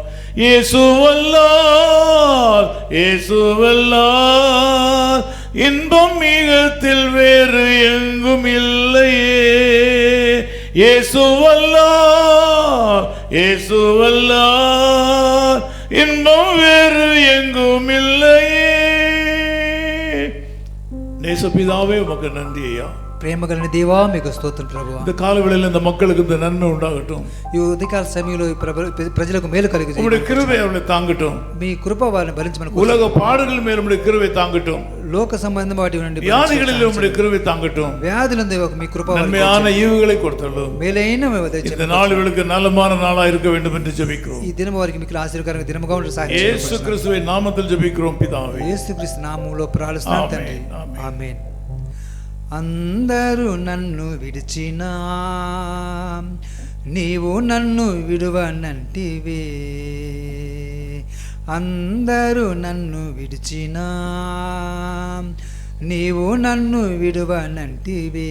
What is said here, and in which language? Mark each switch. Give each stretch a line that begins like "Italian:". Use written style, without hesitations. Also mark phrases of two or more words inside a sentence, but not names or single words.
Tamil: இயேசுவல்லால் இயேசுவல்லால் இன்பம் மிகத்தில் வேறு எங்கும் இல்லையே. இயேசுவல்லால் இயேசுவல்லால் இன்பம் வேறு எங்கும் இல்லையே. நேசபிதாவே உமக்கு நன்றி ஐயா.
Telugu: ప్రేమ కలిగిన దేవా మీకు స్తోత్రం ప్రభువా.
Tamil: இந்த காலவேளையில் இந்த மக்களுக்கு இந்த நன்மை உண்டாகட்டும்.
Telugu: ఈ ఉదయకాల సమయంలో ప్రజలకు మేలు కలిగించు.
Tamil: உம்முடைய கிருபை அவர்களை தாங்கட்டும்.
Telugu: మీ కృప వారిని భరించమని.
Tamil: உலக பாடுகள் மேல் உம்முடைய கிருபை தாங்கட்டும்.
Telugu: లోక సంబంధం వాటి నుండి
Tamil: வியாதிகளில் உம்முடைய கிருபை தாங்கட்டும்.
Telugu: వ్యాధులందు మీ కృప
Tamil: நன்மையான ஈவுகளை கொடுத்தள்ளும்.
Telugu: మేలైన
Tamil: இந்த நாளுகளுக்கு நலமான நாளா இருக்க வேண்டும் என்று ஜெபிக்கிறோம்.
Telugu: ఈ దినం వారికి మీకు ఆశీర్వాదకరంగా దినముగా ఉండే సహాయం చేయండి.
Tamil: இயேசு கிறிஸ்துவின் நாமத்தில் ஜெபிக்கிறோம் பிதாவே.
Telugu: యేసుక్రీస్తు నామములో ప్రార్థిస్తున్నాం తండ్రి. ఆమేన్. అందరూ నన్ను విడిచినా నీవు నన్ను విడువనంటివే. అందరూ నన్ను విడిచినా నీవు నన్ను విడువనంటివే.